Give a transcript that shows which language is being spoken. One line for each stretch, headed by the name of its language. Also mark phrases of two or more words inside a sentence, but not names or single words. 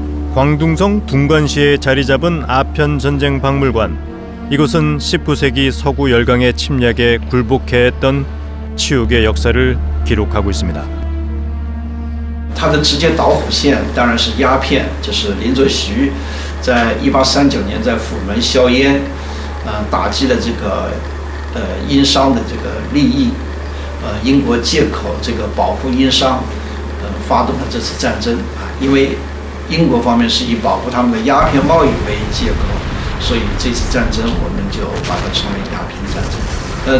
Korean: 광둥성 둥관시에 자리 잡은 아편전쟁박물관. 이곳은 19세기 서구 열강의 침략에 굴복해야 했던 치욕의 역사를 기록하고 있습니다.
Chinese: 它的直接导火线当然是鸦片，就是林则徐在1839年在府门销烟，打击了这个殷商的这个利益，英国借口这个保护殷商，发动了这次战争啊，因为英国方面是以保护他们的鸦片贸易为借口，所以这次战争我们就把它称为鸦片战争。